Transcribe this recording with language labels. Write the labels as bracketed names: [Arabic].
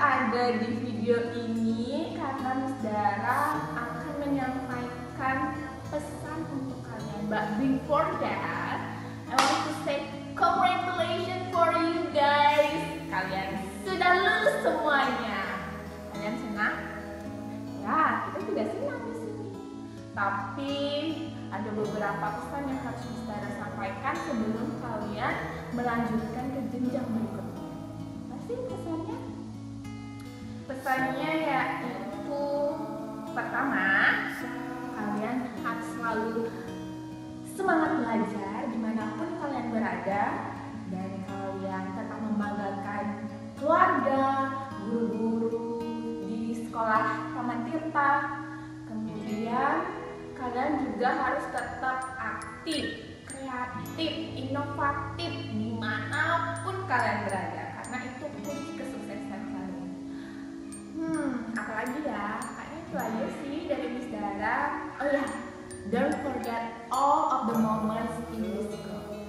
[Indonesian] ada di video ini karena Miss Dara akan menyampaikan pesan untuk kalian. [English] But before that, I want to say congratulations for you guys. [Indonesian] Kalian sudah lulus semuanya. Kalian senang? Ya, kita juga senang di sini. Tapi ada beberapa pesan yang harus Miss Dara sampaikan sebelum kalian melanjutkan ke jenjang berikutnya. Pasti pesannya? Pesannya yaitu pertama, kalian harus selalu semangat belajar dimanapun kalian berada, dan kalian tetap membanggakan keluarga, guru-guru di sekolah Taman Tirta. Kemudian kalian juga harus tetap aktif, kreatif, inovatif dimanapun kalian berada, karena itu kunci kesuksesan kalian. Apalagi ya, kayaknya itu aja sih dari Miss Dara. [English] Oh ya, don't forget all of the moments in the school.